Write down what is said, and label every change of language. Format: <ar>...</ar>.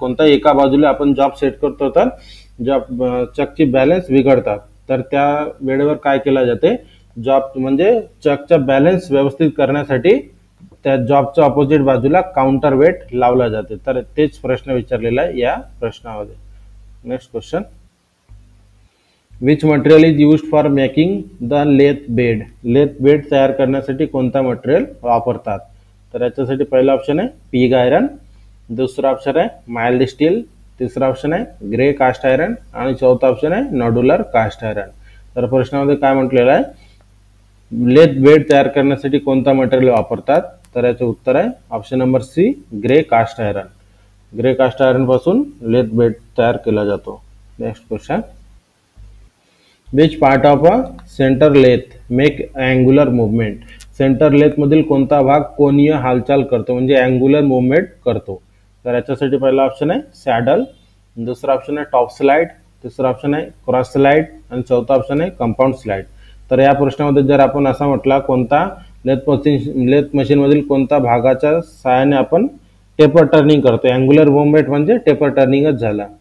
<mr>कोणत्याही एका बाजूला आपण जॉब सेट करतो तर जॉब चकची बॅलन्स बिघडतात. तर त्या वेळेवर काय केलं जाते, जॉब म्हणजे चकचा बॅलन्स व्यवस्थित करण्यासाठी त्या जॉबच्या ऑपोजिट बाजूला काउंटर वेट लावला जाते. तर तेच प्रश्न विचारलेला आहे या प्रश्नामध्ये.</mr> <en>Next question, which material is used for making the lathe bed.</en> <mr>Lathe bed तयार करण्यासाठी कोणता मटेरियल वापरतात. तर याच्यासाठी पहिला ऑप्शन आहे पिग आयरन, दुसरा ऑप्शन आहे माइल्ड स्टील, तिसरा ऑप्शन आहे ग्रे कास्ट आयरन आणि चौथा ऑप्शन आहे नॉड्युलर कास्ट आयरन. तर प्रश्नामध्ये काय म्हटलेलं आहे, लेथ बेड तयार करण्यासाठी कोणता मटेरियल वापरतात. तर याचं उत्तर आहे option number C grey caste iron. Grey caste iron पासून लेथ बेड तयार केला जातो.</mr> <en>Next question, which part of a centre lathe make angular movement.</en> <mr>Centre lathe मधील कोणता भाग कोनीय हालचाल करतो म्हणजे अँग्युलर मुवमेंट करतो. तर याच्यासाठी पहिला ऑप्शन आहे सॅडल, दुसरा ऑप्शन आहे टॉप स्लाइड, तिसरा ऑप्शन आहे क्रॉस स्लाइड आणि चौथा ऑप्शन आहे कंपाऊंड स्लाइड. तर या प्रश्नामध्ये जर आपण असा म्हटला कोणता लेथ मशीन मधील कोणता भागाच्या सहाय्याने आपण टेपर टर्निंग करतो, अँग्युलर मुवमेंट म्हणजे टेपर टर्निंगच झाला.</mr>